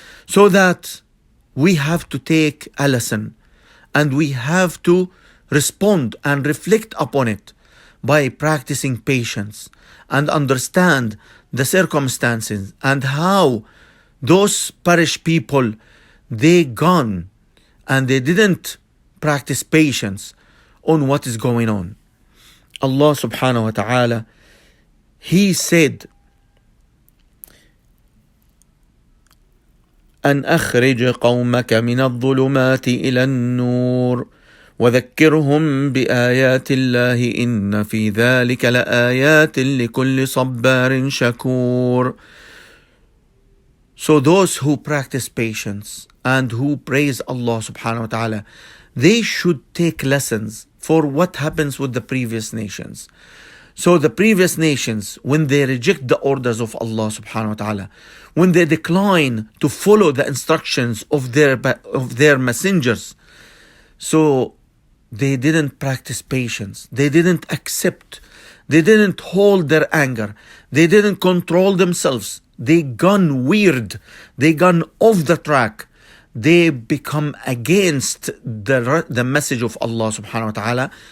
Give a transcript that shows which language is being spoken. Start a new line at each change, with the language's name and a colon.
English: So that we have to take a lesson and we have to respond and reflect upon it by practicing patience and understand the circumstances and how those perish people, they gone and they didn't practice patience on what is going on.
Arabic: Allah subhanahu wa ta'ala,
English: He said,
Arabic: أن أخرج قومك من الظلمات إلى النور وذكرهم بآيات الله إن في ذلك لآيات لكل صبار شكور.
English: So those who practice patience and who praise Allah subhanahu wa ta'ala, they should take lessons for what happens with the previous nations. So the previous nations, when they reject the orders of Allah subhanahu wa ta'ala, when they decline to follow the instructions of their messengers, so they didn't practice patience, they didn't accept, they didn't hold their anger, they didn't control themselves, they gone weird, they gone off the track, they become against the message of Allah subhanahu wa ta'ala.